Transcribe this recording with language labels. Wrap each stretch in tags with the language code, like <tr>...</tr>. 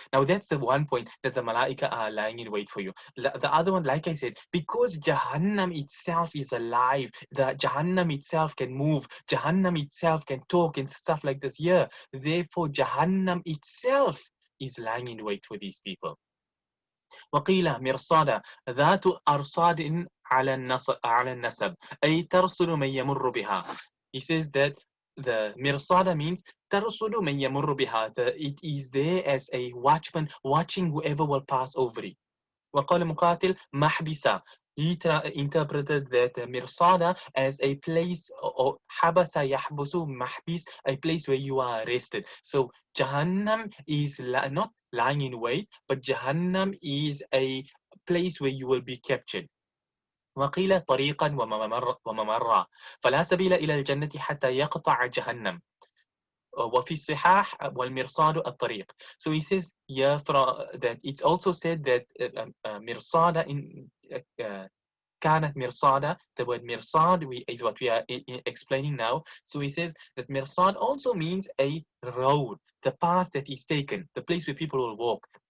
<en>Now that's the one point, that the malaika are lying in wait for you. The other one, like I said, because Jahannam itself is alive, the Jahannam itself can move, Jahannam itself can talk and stuff like this here. Therefore, Jahannam itself is lying in wait for these people.</en> <ar>وقيل مرصادا ذات أرصاد على النسب أي ترصد من يمر بها.</ar> <en>He says that the mirsada means</en> <ar>ترصد من يمر بها.</ar> <en>It is there as a watchman watching whoever will pass over it.</en> <ar>وقال مقاتل محبسة.</ar> <en>He interpreted that mirsada as a place, or habasa yahbusu mahbis, a place where you are arrested. So Jahannam is not lying in wait, but Jahannam is a place where you will be captured.</en> <ar>وقيل طريقا وممرا فلا سبيل إلى الجنة حتى يقطع جهنم. وفي الصحاح والمرصاد الطريق.</ar> <en>So he says that it's also said that mirsada in</en> <ar>كانت مرصادة,</ar> <en>the word mirsad is what we are explaining now. So he says that mirsad also means a road, the path that is taken, the place where people will walk.</en>